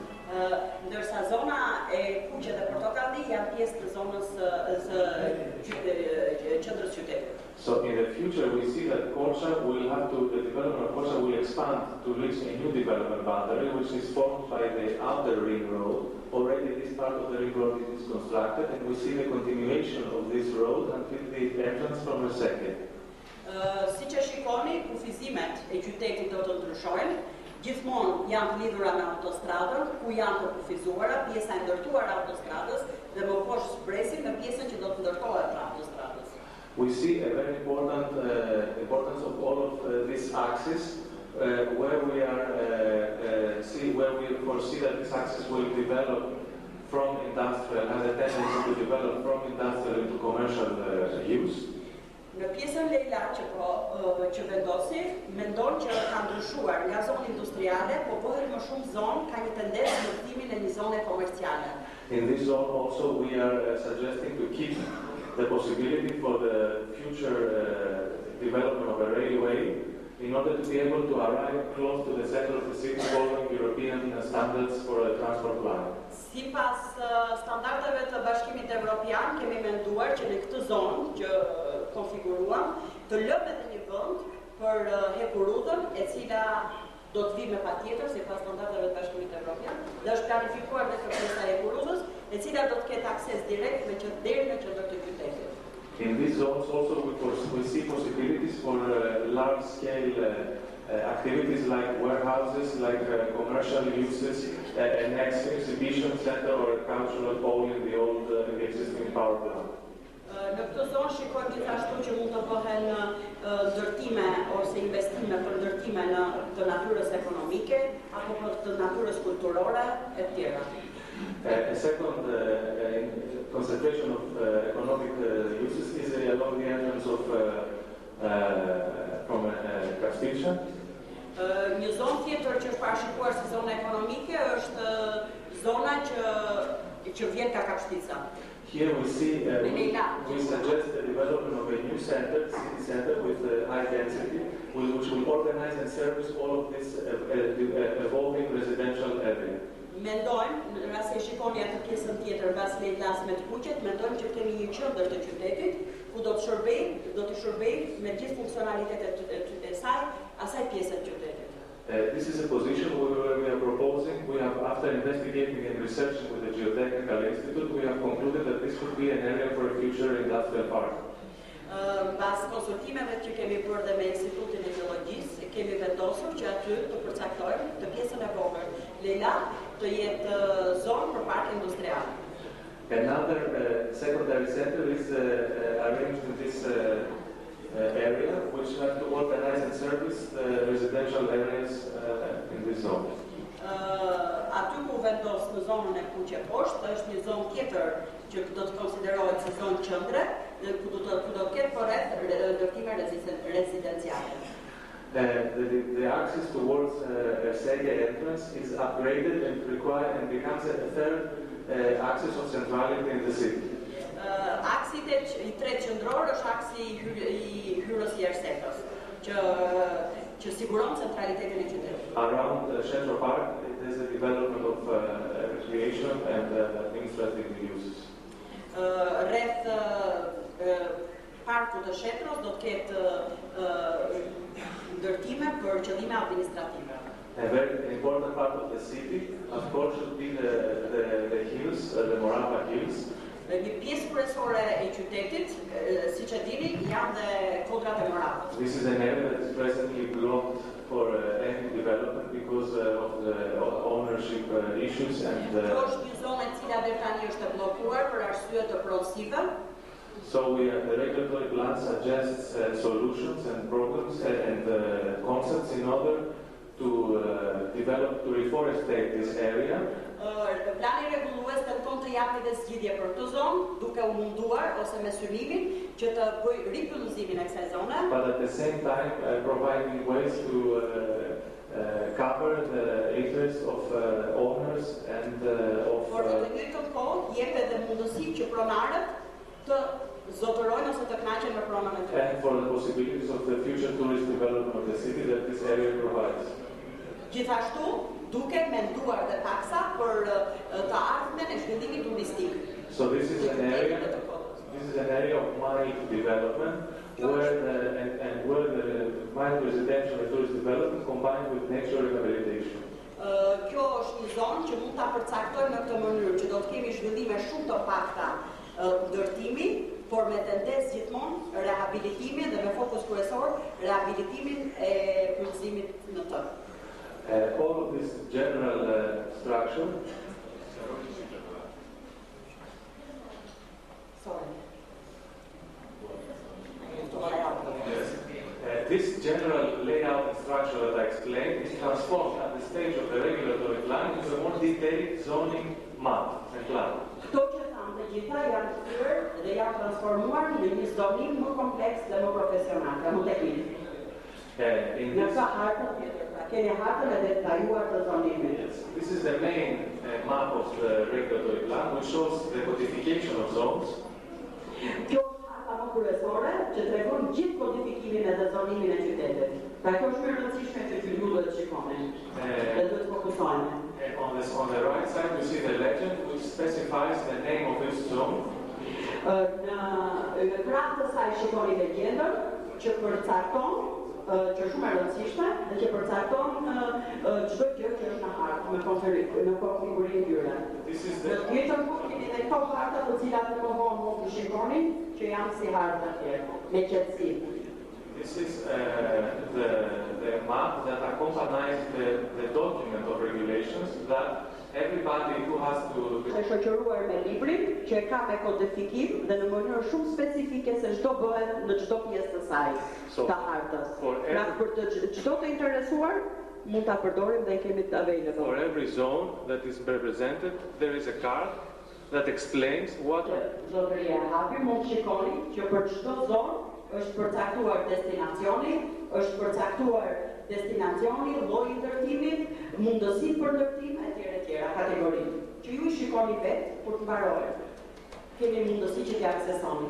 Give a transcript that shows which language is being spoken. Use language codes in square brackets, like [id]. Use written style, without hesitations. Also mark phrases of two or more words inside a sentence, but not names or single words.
[sq] Ndërsa zona e Kuqe dhe Portokalli janë pjesë të zonës së qendrës qytetit. [en] So in the future we see that the development of Korca will expand to reach a new development boundary which is formed by the outer ring road. Already this part of the ring road is constructed and we see the continuation of this road until the entrance from Reseke. [sq] Siç e shikoni, kufizimet e qytetit do të ndryshojnë. Gjithmonë janë të lidhura me autostradën, ku janë të kufizuara, pjesa e ndërtuar e autostradës dhe më poshtë presim me pjesën që do të ndërtohet pra autostradës. [en] We see a very important importance of all of this axis, where we foresee that this axis will develop from industrial, has a tendency to develop from industrial into commercial use. [sq] Në pjesën Leila që vendosi, mendon që ka ndryshuar nga zonë industriale, po bëhet më shumë zonë, ka një tendencë në kthtimin e një zone komerciale. [en] In this zone also we are suggesting to keep the possibility for the future development of a railway in order to be able to arrive close to the center of the city following European standards for a transport line. [sq] Sipas standardeve të Bashkimit Evropian, kemi menduar që në këtë zonë që konfiguruam, të lëmë edhe një vend për hekur rrugën, e cila do të vi me patjetër sipas standardeve të Bashkimit Evropian, dhe është planifikuar dhe kërkesa e hekur rrugës, e cila do të ketë akses direkt deri në qendër të qytetit. [en] In these zones also we see possibilities for large-scale activities like warehouses, like commercial uses, an exhibition center or a cultural pole in the existing power plant. [sq] Në këtë zonë shikojmë gjithashtu që mund të bëhen ndërtime ose investime për ndërtime të natyrës ekonomike apo për të natyrës kulturore e tjera. [en] A second concentration of economic uses is along the entrance of from Kastilqa. [sq] Një zonë tjetër që është parashikuar si zonë ekonomike është zona që vjen ka Kapshtica. [en] Here we see, we suggest the development of a new center, city center with high density, which will organize and service all of this evolving residential area. [sq] Mendojmë, në rast se shikoni atë pjesën tjetër mbas Lejlas me të Kuqet, mendojmë që kemi një qendër të qytetit ku do të shërbejë me gjithë funksionalitetet e saj, asaj pjesë të qytetit. [en] This is a position where we are proposing, after investigating and researching with the Geotechnical Institute, we have concluded that this would be an area for a future industrial park. [sq] Mbas konsultimeve që kemi bërë dhe me Institutin e Gjeologjisë, kemi vendosur që aty të përcaktojmë të pjesën e vogël Leila të jetë zonë për park industrial. [en] Another secondary center is arranged in this area, which have to organize and service the residential areas in this zone. [sq] Aty ku vendos në zonën e Kuqe poshtë, është një zonë tjetër që do të konsiderohet si zonë qendre, dhe ku do të ketë përreth ndërtime rezidenciale. [en] The access towards Sege entrance is upgraded and becomes a third axis of centrality in the city. [sq] Aksi i tretë qendror është aksi i hyrjes së Ersekës, që siguron centralitetin e qytetit. [en] Around Central Park, there is a development of recreation and administrative uses. [sq] Rreth parkut të Shetros do të ketë ndërtime për qëllime administrative. [en] A very important part of the city, of course, should be the hills, the Morava Hills. [sq] Një pjesë kryesore e qytetit, siç e dini, janë dhe kodrat e Moravës. [en] This is an area that is presently blocked for any development because of the ownership issues and. [sq] Kjo është një zonë e cila deri tani është e bllokuar për arsye të pronësive. [en] So the regulatory plan suggests solutions and programs and concepts in order to develop, to reforestate this area. [sq] Plani rregullues tenton të japë dhe zgjidhje për këtë zonë, duke u munduar ose me synimin që të bëjë ripyllëzimin e kësaj zone. [en] But at the same time providing ways to cover the interests of owners and of. [sq] Por në të njëjtën kohë jep edhe mundësi që pronarët të zotërojnë ose të kënaqen me pronën e tyre. [en] And for the possibilities of the future tourist development of the city that this area provides. [sq] Gjithashtu, duke menduar dhe taksa për të ardhmen e zhvillimit turistik. [en] So this is an area of mild development where the mild residential and tourist development combined with nature rehabilitation. [sq] Kjo është një zonë që mund ta përcaktojmë në këtë mënyrë, që do të kemi zhvillime shumë të pakta ndërtimi, por me tendencë gjithmonë rehabilitimin dhe me fokus kryesor rehabilitimin e plotësimit në të. [en] All of this general structure this general layout and structure that I explained is transformed at the stage of the regulatory plan into a more detailed zoning map and plan. [sq] Këto që thamë të gjitha janë kthyer dhe janë transformuar në një zonim më kompleks dhe më profesional, më teknik. Në këtë hartë tjetër, pra keni hartën e detajuar të zonimit. [en] This is the main map of the regulatory plan, which shows the codification of zones. [sq] Kjo është harta më kryesore që tregon gjithë kodifikimin edhe zonimin e qytetit. Pra kjo është më e rëndësishme që ju duhet të shikoni dhe duhet të fokusoheni. [en] On the right side, you see the legend which specifies the name of each zone. [sq] Në krah të saj shikoni legjendën që përcakton, që është shumë e rëndësishme dhe që përcakton çdo gjë që është në hartë, në konfigurimin e tyre. Në tjetër fund keni edhe këto harta të cilat në mohon mund të shikoni që janë si harta tjerë, me qetësi. [en] This is the map that accompanies the document of regulations that everybody who has to... [sq] Është shoqëruar me librin që ka me kodifikim dhe në mënyrë shumë specifike se çdo bëhet në çdo pjesë të saj të hartës. Pra për të çdo të interesuar mund ta përdorim dhe e kemi të available. [en] For every zone that is represented, there is a card that explains what... [sq] Zotëria e hapi mund shikoni që për çdo zonë është përcaktuar destinacioni, është përcaktuar destinacioni, lloji i ndërtimit, mundësitë për ndërtim etj. Kategoritë. Që ju i shikoni vetë kur të mbarojë. Keni mundësi që t'i aksesoni.